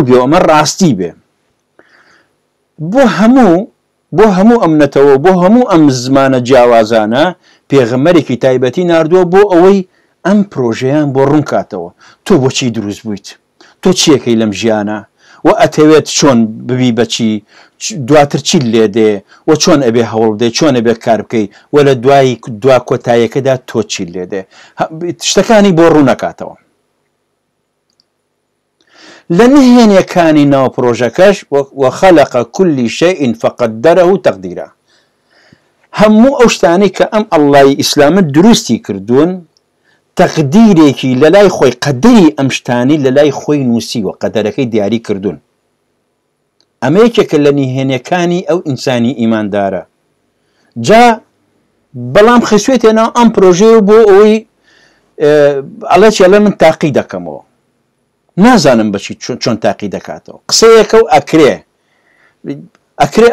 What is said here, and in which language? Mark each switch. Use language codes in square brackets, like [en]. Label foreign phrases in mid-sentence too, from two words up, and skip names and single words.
[ckb] بێ ئەمە ڕاستی بێ بۆ هەموو ئەمنەتەوە بۆ هەموو ئەم زمانە جیاوازانە پێغەمبەرێکی تایبەتی ناردووە بۆ ئەوەی ئەم پرۆژەیان بۆ ڕوونکاتەوە تۆ بۆچی دروست بوویت تۆ چیەکەی لەم ژیانە و ئەتەوێت چۆن ببی بەچی دواتر چی لێ دێ و چۆن ئەبێ هەوڵ دێ چۆن ئەبێ کار بکەی و لە دوا کۆتاییەکەدا تۆ چی لێ دێ شتەکانی بۆ ڕوونەکاتەوە لە نهێنیەکانی ناو پرۆژەکەش [ar] وخەلق كل شيء فقدره تقديرا [ckb] هەموو ئەو شتانەی کە ئەم ئەڵڵای ئیسلامت دروستی کردوون تەقدیرێکی لە لای خۆی قەدەری ئەم شتانی لە لای خۆی نووسیوە قەدەرەکەی دیاری کردوون ئەمە یەکێکە لە نهێنیەکانی ئەو ئینسانی ئیماندارە جا بەڵام خەسوێتێنە ئەم پرۆژەیە بۆ ئەوەی ئەڵێ چێڵە من تاقی دەکەمەوە نازانم بەچی چۆن تاقی دەکاتەوە قسەیەکە و ئەکرێ